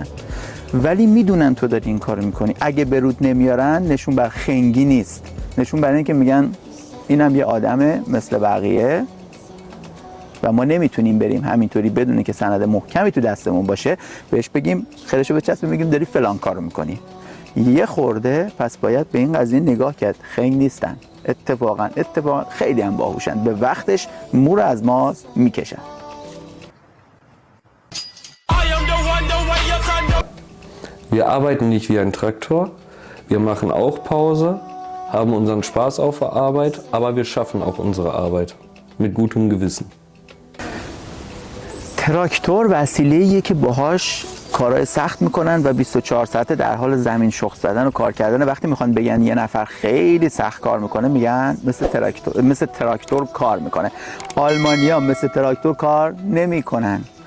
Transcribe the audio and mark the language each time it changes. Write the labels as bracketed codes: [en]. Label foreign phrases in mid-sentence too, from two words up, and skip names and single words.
[fa] ولی میدونن تو داری این کارو میکنی. اگه برود نمیارن نشون بر خنگی نیست، نشون بر این که میگن اینم یه آدمه مثل بقیه و ما نمیتونیم بریم همینطوری بدون که سند محکمی تو دستمون باشه بهش بگیم خیرشو بچسبیم بگیم داری فلان کارو میکنی. یه خورده پس باید به این قضیه نگاه کرد. خنگ نیستن، اتفاقا خیلی هم باهوشن، به وقتش مو از ماست میکشن. [de] Wir arbeiten nicht wie ein Traktor, wir machen auch Pause, haben unseren Spaß auf der Arbeit, aber wir schaffen auch unsere Arbeit mit gutem Gewissen. [fa] تراکتور وسیله‌ایه که باهاش کارهای سخت میکنن و 24 ساعته در حال زمین شخم زدن و کار کردن. وقتی میخوان بگن یه نفر خیلی سخت کار میکنه میگن مثل تراکتور کار میکنه. آلمانی‌ها مثل تراکتور کار نمیکنن.